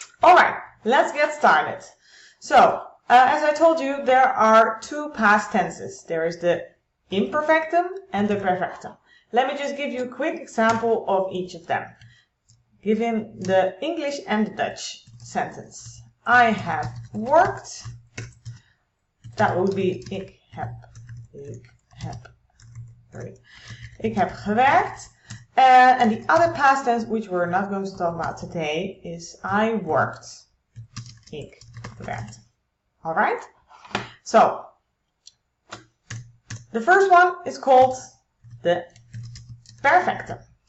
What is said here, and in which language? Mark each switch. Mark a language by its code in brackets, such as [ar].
[en] Alright, let's get started. So, as I told you, there are two past tenses. There is the imperfectum and the perfectum. Let me just give you a quick example of each of them. Given the English and the Dutch sentence. I have worked. That would be [nl] ik heb gewerkt. [en] And the other past tense, which we're not going to talk about today, is I worked. [nl] Ik werkte. [en] Alright? So, the first one is called the perfectum.